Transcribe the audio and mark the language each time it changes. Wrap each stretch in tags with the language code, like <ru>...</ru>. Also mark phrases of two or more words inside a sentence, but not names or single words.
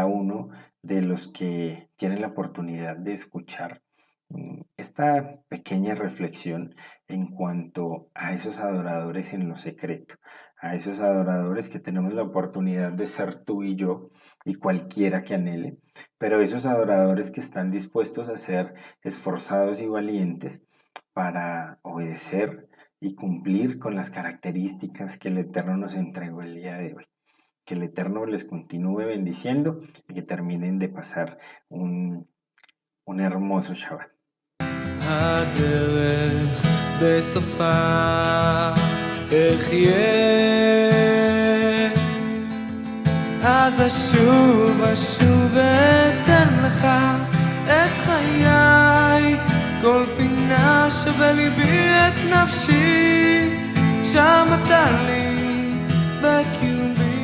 <es>uno de los que tienen la oportunidad de escuchar esta pequeña reflexión en cuanto a esos adoradores en lo secreto, a esos adoradores que tenemos la oportunidad de ser tú y yo y cualquiera que anhele, pero esos adoradores que están dispuestos a ser esforzados y valientes para obedecer y cumplir con las características que el Eterno nos entregó el día de hoy. Que el Eterno les continúe bendiciendo y que terminen de pasar un hermoso Shabbat.</es> <he>הדרך בסופה אחיה, אז אשוב אתן לך את חיי, כל פינה שבליבי את נפשי, שם אתה לי בקיום</he>